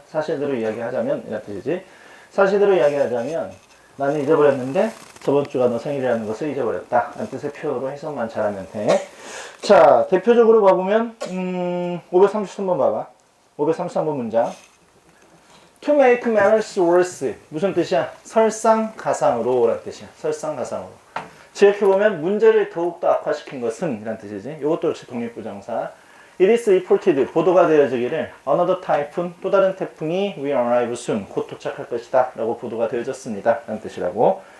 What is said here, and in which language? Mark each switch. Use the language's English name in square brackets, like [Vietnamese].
[Korean] 사실대로 이야기하자면 이런 뜻이지. 사실대로 이야기하자면 나는 잊어버렸는데 저번 주가 너 생일이라는 것을 잊어버렸다 라는 뜻의 표현으로 해석만 잘하면 돼. 자, 대표적으로 봐보면 533번 봐봐. 533번 문장. [English] To make matters worse [Korean] 무슨 뜻이야? 설상가상으로 라는 뜻이야. 설상가상으로. 지역해보면 문제를 더욱더 악화시킨 것은 이란 뜻이지. 이것도 역시 독립부정사. [English] It is reported [Korean] 보도가 되어지기를 [English] another typhoon [Korean] 또 다른 태풍이 [English] will arrive soon [Korean] 곧 도착할 것이다 라고 보도가 되어졌습니다 라는 뜻이라고.